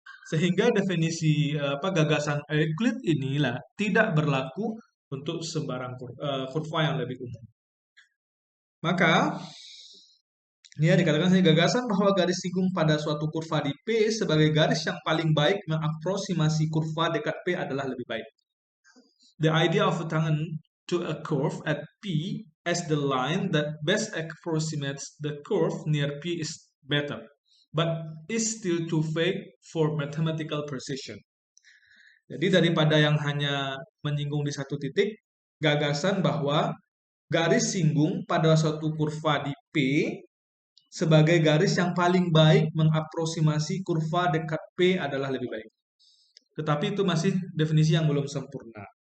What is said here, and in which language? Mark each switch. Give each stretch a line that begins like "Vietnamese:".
Indonesian: Sehingga definisi gagasan Euclid inilah tidak berlaku untuk sembarang kurva yang lebih umum. Maka ini dikatakan sebagai gagasan bahwa garis singgung pada suatu kurva di P sebagai garis yang paling baik mengaproksimasi kurva dekat P adalah lebih baik.
English: The idea of a tangent to a curve at P as the line that best approximates the curve near P is better, but is still too vague for mathematical precision.
Indonesian: Jadi daripada yang hanya menyinggung di satu titik, gagasan bahwa garis singgung pada suatu kurva di P sebagai garis yang paling baik mengaproksimasi kurva dekat P adalah lebih baik. Tetapi itu masih definisi yang belum sempurna.